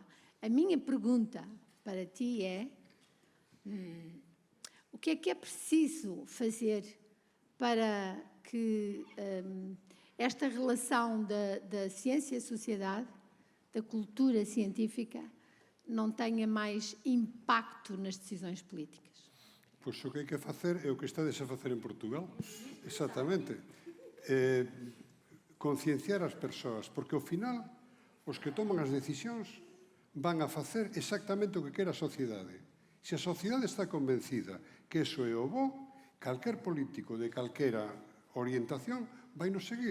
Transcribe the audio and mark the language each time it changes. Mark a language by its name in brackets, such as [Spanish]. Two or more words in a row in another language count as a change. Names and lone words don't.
[Portuguese] A minha pergunta para ti é, o que é preciso fazer para que esta relação da ciência-sociedade, da cultura científica, não tenha mais impacto nas decisões políticas? [Galician] Pois o que hai que facer é o que estades a facer en Portugal. Exactamente. Concienciar as persoas, porque ao final os que toman as decisións van a facer exactamente o que quer a sociedade. Se a sociedade está convencida que eso é o bo, calquer político de calquera orientación vai nos seguir.